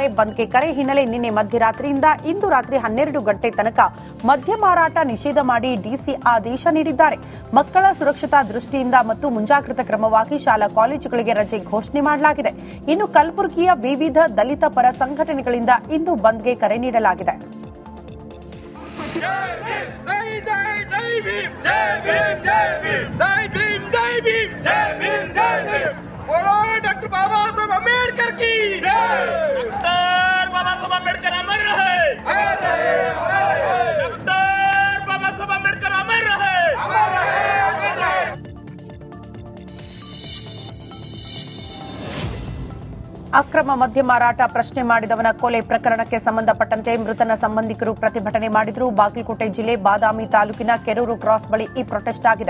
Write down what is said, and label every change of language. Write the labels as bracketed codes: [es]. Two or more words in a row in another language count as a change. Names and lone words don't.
[kn] ಬಂದ್ಗೆ ಕರೆ ಹಿನ್ನೆಲೆ ನಿನ್ನೆ ಮಧ್ಯರಾತ್ರಿಯಿಂದ ಇಂದು ರಾತ್ರಿ 12 ಗಂಟೆ ತನಕ ಮದ್ಯ ಮಾರಾಟ ನಿಷೇಧ ಮಾಡಿ ಡಿಸಿ ಆದೇಶ ನೀಡಿದ್ದಾರೆ. ಮಕ್ಕಳ ಸುರಕ್ಷತಾ ದೃಷ್ಟಿಯಿಂದ ಮತ್ತು ಮುಂಜಾಗ್ರತಾ ಕ್ರಮವಾಗಿ ಶಾಲಾ ಕಾಲೇಜುಗಳಿಗೆ ರಜೆ ಘೋಷಣೆ ಮಾಡಲಾಗಿದೆ. ಇನ್ನು ಕಲಬುರಗಿಯ ವಿವಿಧ ದಲಿತ ಪರ ಸಂಘಟನೆಗಳಿಂದ ಇಂದು ಬಂದ್ಗೆ ಕರೆ ನೀಡಲಾಗಿದೆ. [hi] बोलो डॉक्टर बाबा साहब अम्बेडकर की डॉक्टर बाबा साहब अम्बेडकर अमर रहे डॉक्टर बाबा साहब अम्बेडकर अमर रहे [kn] ಅಕ್ರಮ ಮದ್ಯ ಮಾರಾಟ ಪ್ರಶ್ನೆ ಮಾಡಿದವನ ಕೊಲೆ ಪ್ರಕರಣಕ್ಕೆ ಸಂಬಂಧಪಟ್ಟಂತೆ ಮೃತನ ಸಂಬಂಧಿಕರು ಪ್ರತಿಭಟನೆ ಮಾಡಿದರು. ಬಾಗಲಕೋಟೆ ಜಿಲ್ಲೆ ಬಾದಾಮಿ ತಾಲೂಕಿನ ಕೆರೂರು ಕ್ರಾಸ್ ಬಳಿ ಈ ಪ್ರೊಟೆಸ್ಟ್ ಆಗಿದೆ.